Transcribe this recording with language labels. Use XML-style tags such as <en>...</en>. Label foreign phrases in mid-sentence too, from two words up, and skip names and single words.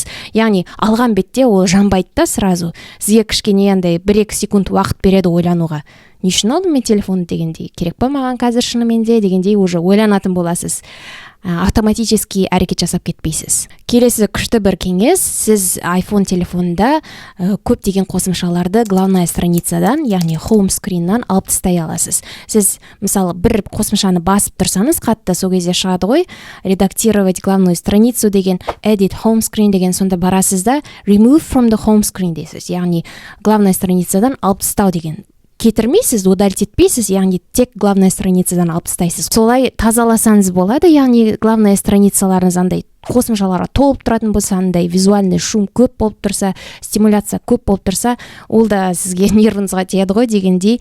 <kk>Яғни алған бетте ол жанбайды да сразу. Сізге кішкене андай 1-2 секунд уақыт береді ойлануға. Не үшін алдым мен телефонды дегендей, керек па маған қазір шынымен де дегендей уже ойланатын боласыз. Автоматически әрекет жасап кетпейсіз. Келесі күшті бір кеңес, сіз iPhone телефонында көптеген қосымшаларды</kk> <ru>главная страницадан,</ru> <kk>яғни</kk> <en>home screenнан</en> <kk>алып тастай аласыз. Сіз мысалы бір қосымшаны басып тұрсаңыз, қатты сол кезде шығады ғой,</kk> <ru>редактировать главную страницу</ru> <kk>деген,</kk> <en>edit home screen</en> <kk>деген, сонда барасыз да</kk> <en>remove from the home screen дейсіз.</en> <kk>Яғни</kk> <ru>главная страницадан</ru> <kk>алып тастау деген. Кетірмейсіз, удалить етпейсіз, яғни тек</kk> <ru>главная страницадан</ru> <kk>алып тастайсыз. Солай тазаласаңыз болады, яғни</kk> <ru>главная страницаларыңыз</ru> <kk>андай қосымшаларға толып тұратын болса, андай</kk> <ru>визуальный шум</ru> <kk>көп болып тұрса, стимуляция көп болып тұрса, ол да сізге нервіңізге тиеді ғой дегендей.</kk>